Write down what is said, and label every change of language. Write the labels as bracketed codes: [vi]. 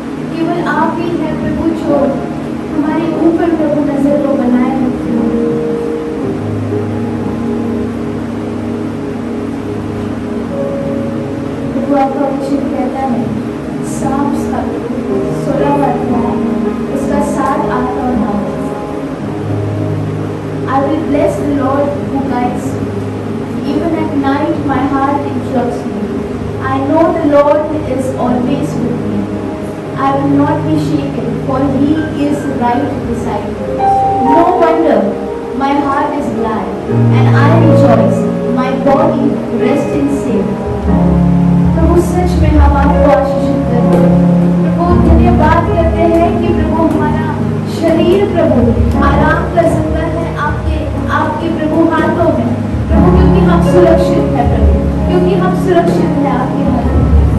[hi] केवल आप ही है प्रभु जो हमारे ऊपर प्रभु नजर को बनाए रखते हो। प्रभु आपका वचन कहता है Psalms का 16वां अध्याय उसका 7, 8 और 9। [en] I will bless the Lord who guides me. Even at night my heart instructs me. I know the Lord is always with me. I will not be shaken, for He is right beside me. No wonder my heart is glad, and I rejoice. My body rests in safety. [hi] प्रभु सच में हम आपको आशीषित करते हैं। प्रभु धन्यवाद करते हैं कि प्रभु हमारा शरीर प्रभु आराम का संगत है आपके प्रभु हाथों में प्रभु, क्योंकि हम सुरक्षित है प्रभु, क्योंकि हम सुरक्षित है आपके हाथों में।